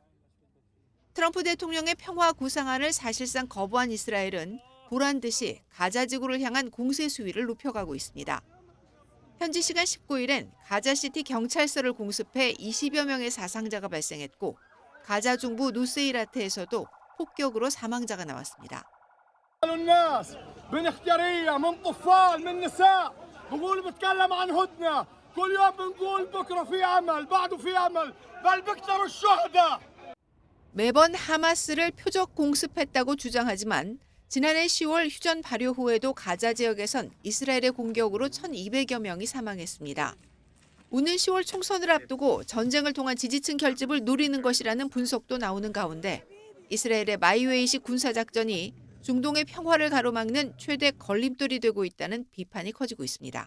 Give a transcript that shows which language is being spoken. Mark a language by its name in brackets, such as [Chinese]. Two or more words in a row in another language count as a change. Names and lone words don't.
[Korean] 트럼프 대통령의 평화 구상안을 사실상 거부한 이스라엘은 보란 듯이 가자지구를 향한 공세 수위를 높여가고 있습니다. 현지 시간 19일엔 가자시티 경찰서를 공습해 20여 명의 사상자가 발생했고 가자 중부 누세이라트에서도 폭격으로 사망자가 나왔습니다. [Arabic] بقول بتكلم عن هدنة كل يوم بنقول بكره في امل بعده في امل بل بكتر الشهداء. [Korean] 매번 하마스를 표적 공습했다고 주장하지만 지난해 10월 휴전 발효 후에도 가자 지역에선 이스라엘의 공격으로 1,200여 명이 사망했습니다. 오는 10월 총선을 앞두고 전쟁을 통한 지지층 결집을 노리는 것이라는 분석도 나오는 가운데 이스라엘의 마이웨이식 군사작전이 중동의 평화를 가로막는 최대 걸림돌이 되고 있다는 비판이 커지고 있습니다.